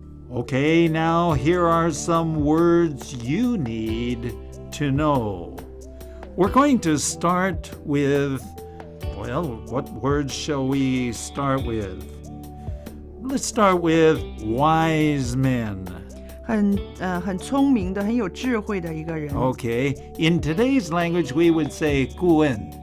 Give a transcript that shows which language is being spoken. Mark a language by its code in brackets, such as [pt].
[en] Okay, now here are some words you need to know. We're going to start with, well, what words shall we start with? Let's start with wise men. [zh] 很聪明的，很有智慧的一个人。 [en] Okay, in today's language we would say 顾问。